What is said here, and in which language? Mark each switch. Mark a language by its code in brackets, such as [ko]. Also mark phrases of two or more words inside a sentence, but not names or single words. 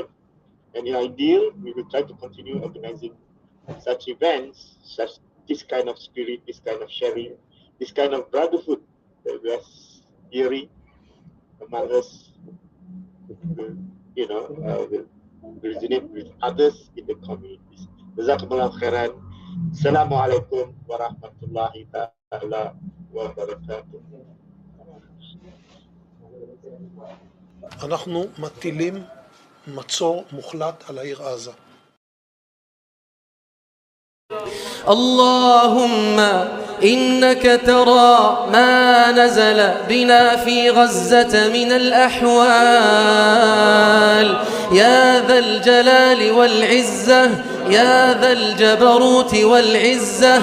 [en] And in ideal, we will try to continue organizing such events, such this kind of spirit, this kind of sharing, this kind of brotherhood that we are hearing among us, will, will resonate with others in the communities. [ar] جزاكم الله خيرا. السلام عليكم ورحمة الله تعالى وبركاته. [he] אנחנו מטילים מצור מוחלט על העיר עזה. [ar] اللهم إنك ترى ما نزل بنا في غزة من الأحوال يا ذا الجلال والعزة يا ذا الجبروت والعزة.